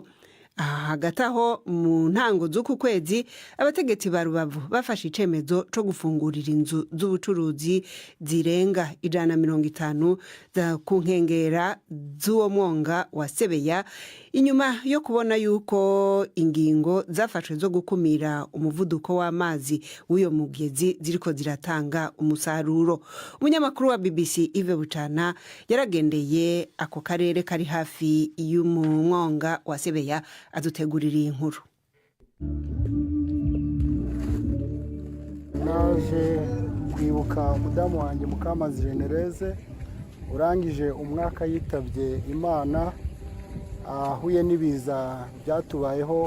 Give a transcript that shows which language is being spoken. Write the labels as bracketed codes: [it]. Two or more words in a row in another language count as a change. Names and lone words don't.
[rn] Hagati aho mu ntango z'uku kwezi abategetsi ba Rubavu bafashe icemezo co gufungurira inzu z'ubucuruzi zirenga 150 za ku nkengera z'uwo mwonga wa Sebeya, inyuma yo kubona yuko ingingo zafashwe zo gukumira umuvuduko w'amazi w'uyo mugezi ziriko ziratanga umusaruro. Umunyamakuru wa BBC Yves Bucana yaragendeye ako karere kari hafi y'umwonga wa Sebeya adutegurira inkuru. [rw] Naje kwibuka umudamu wanjye Mukamazi Genereze urangije umwaka yitabye Imana ahuye n'ibiza byatubayeho.